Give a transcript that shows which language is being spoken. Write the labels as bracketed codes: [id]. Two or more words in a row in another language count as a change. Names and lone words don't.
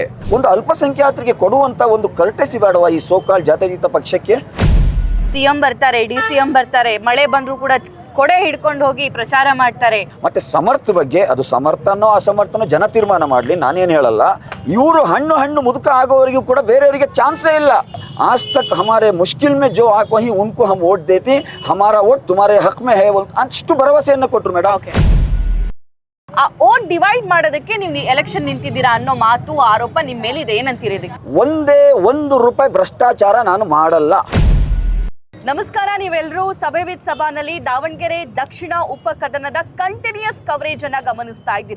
[kn] ಒಂದು ಅಲ್ಪಸಂಖ್ಯಾತರಿಗೆ ಕೊಡುವಂತ ಒಂದು ಕರ್ಟೆಸಿ ಬೇಡವಾ ಈ ಸೋಕಾಲ್ ಜಾತ್ಯತೀತ ಪಕ್ಷಕ್ಕೆ? ಸಿಎಂ ಬರ್ತಾರೆ, ಡಿಸಿಎಂ ಬರ್ತಾರೆ, ಮಳೆ ಬಂದ್ರು ಕೂಡ ಕೊಡೆ ಹಿಡ್ಕೊಂಡು ಹೋಗಿ ಪ್ರಚಾರ ಮಾಡ್ತಾರೆ. ಮತ್ತೆ ಸಮರ್ಥ ಬಗ್ಗೆ, ಅದು ಸಮರ್ಥನೋ ಅಸಮರ್ಥನೋ ಜನ ತೀರ್ಮಾನ ಮಾಡಲಿ, ನಾನೇನು ಹೇಳಲ್ಲ. ಇವರು ಹಣ್ಣು ಮುದುಕ ಆಗೋವರೆಗೂ ಕೂಡ ಬೇರೆಯವರಿಗೆ ಚಾನ್ಸೇ ಇಲ್ಲ. [hi] आज तक हमारे मुश्किल में जो आको ही उनको हम वोट देते, हमारा वोट तुम्हारे हक में है [kn] ಅಷ್ಟು ಭರವಸೆಯನ್ನು ಕೊಟ್ಟರು ಮೇಡಮ್. ಆ [en] vote divide [kn] ಮಾಡೋದಕ್ಕೆ ನೀವು ಎಲೆಕ್ಷನ್ ನಿಂತಿದ್ದೀರಾ ಅನ್ನೋ ಮಾತು ಆರೋಪ ನಿಮ್ಮ ಮೇಲೆ ಇದೆ. ಏನಂತೀರಿ ಇದಕ್ಕೆ? ಒಂದೇ ₹1 ಭ್ರಷ್ಟಾಚಾರ ನಾನು ಮಾಡಲ್ಲ. ನಮಸ್ಕಾರ, ನೀವೆಲ್ಲರೂ ಸಭೆ ವಿತ್ ಸಭಾನಲ್ಲಿ ದಾವಣಗೆರೆ ದಕ್ಷಿಣ ಉಪಕದನದ [en] continuous coverage [kn] ಅನ್ನ ಗಮನಿಸ್ತಾ ಇದ್ದೀರಿ.